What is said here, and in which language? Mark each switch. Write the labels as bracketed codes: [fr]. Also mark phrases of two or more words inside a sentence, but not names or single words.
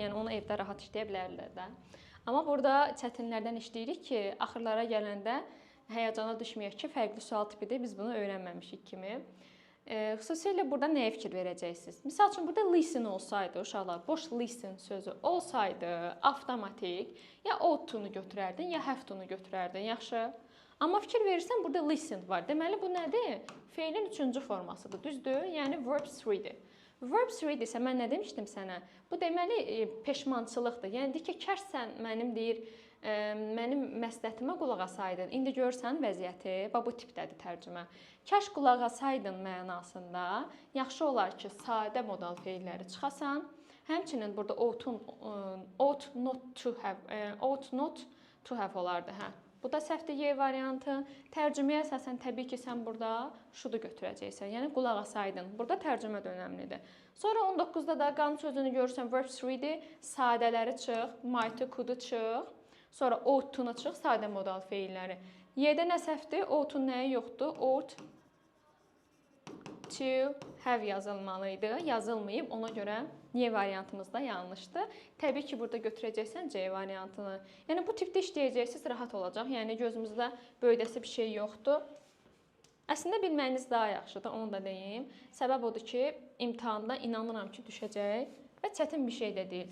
[az] Yəni onu evdə rahat işləyə bilərlər də. Amma burada çətinlərdən işləyirik ki, axırlara gələndə həyəcana düşməyək ki, fərqli sual tipidir, biz bunu öyrənməmişik kimi. Xüsusilə burada nəyə fikir verəcəksiniz? Misal üçün, burada listen olsaydı, uşaqlar, boş listen sözü olsaydı, avtomatik, ya [en] ought to- [az] nu götürərdin, ya [en] have to- [az] nu götürərdin, yaxşı. Amma fikir verirsən, burada listen var. Deməli, bu nədir? Feilin 3-cü formasıdır, düzdür? Yəni, verb 3-dir. Verb 3 isə mən nə demişdim sənə? Bu deməli, peşmançılıqdır. Yəni, ki, kəş sən mənim deyir, mənim məsləhətimə qulaq asaydın. İndi görsən vəziyyəti, bu tipdədir tərcümə. Kəş qulaq asaydın mənasında yaxşı olar ki, sadə modal feilləri çıxasan. Həmçinin burada [en] ought not to have [az] olardı. Bu da səhvdir Y variantı. Tərcüməyə əsasən təbii ki, sən burada şudu götürəcəksən. Yəni, qulaq asaydın. Burada tərcümə də önəmlidir. Sonra 19-da da qan sözünü görürsən, verb 3-dir. Sadələri çıx, might-ı, could-u çıx. Sonra [en] ought to- [az] nu çıx, sadə modal feilləri. Y-də nə səhvdir? Ought-un nəyi yoxdur? [en] Ought to have [az] yazılmalıydı. Yazılmayıb, ona görə Y variantımız da yanlışdır. Təbii ki, burada götürəcəksən C variantını. Yəni, bu tipdə işləyəcəksiniz, rahat olacaq. Yəni, gözümüzdə böyüdəsi bir şey yoxdur. Əslində, bilməyiniz daha yaxşıdır, onu da deyim. Səbəb odur ki, imtahanda inanıram ki, düşəcək və çətin bir şey də deyil.